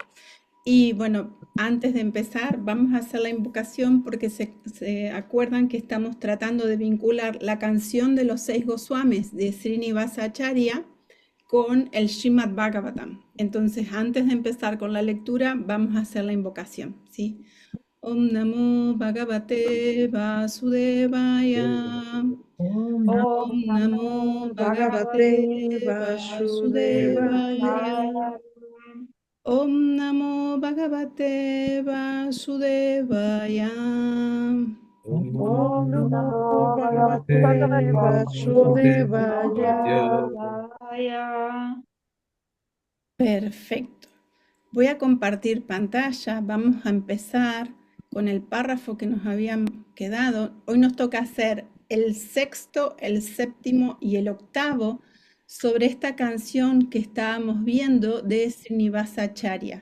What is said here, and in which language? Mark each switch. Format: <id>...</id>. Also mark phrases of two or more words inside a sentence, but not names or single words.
<es>Y bueno, antes de empezar vamos a hacer la invocación porque se acuerdan que estamos tratando de vincular la canción de los 6 Goswamis de Srinivasa Acharya con el Srimad Bhagavatam. Entonces, antes de empezar con la lectura, vamos a hacer la invocación, ¿sí?</es> <sa>Om Namo Bhagavate Vasudevaya. Om Om Namo Bhagavate Vasudevaya. Om Namo Bhagavate Vasudevaya. Om Om Namo Namo Bhagavate Bhagavate Vasudevaya. Vasudevaya.</sa> <es>Perfecto. Voy a compartir pantalla. Vamos a empezar con el párrafo que nos habían quedado. Hoy nos toca hacer el sexto, el séptimo y el octavo sobre esta canción que estábamos viendo de Srinivasa Acharya.</es>